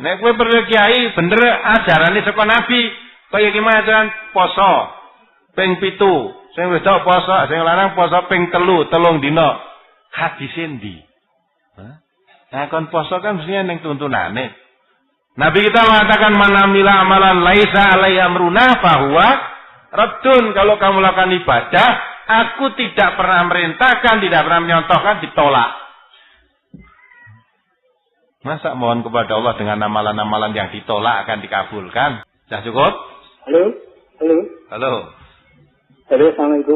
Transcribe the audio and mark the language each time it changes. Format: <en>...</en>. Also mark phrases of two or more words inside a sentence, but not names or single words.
<jv>Nek kowe perlu kiai bener ajarane saka Nabi, kaya iki ajaran poso ping 7. Sing wedok poso, sing lanang poso ping 3 dina. Hadis endi? Nah kon poso kan mesti ning tuntunane.</jv> <id>Nabi kita mengatakan</id> <ar>manamila amalan laisa alaihi amruna fahuwa raddun.</ar> <id>Kalau kamu lakukan ibadah, aku tidak pernah merintahkan, tidak pernah menyontohkan, ditolak. Masa mohon kepada Allah dengan amalan-amalan yang ditolak akan dikabulkan? Sudah cukup? Halo. Halo, Assalamualaikum.</id>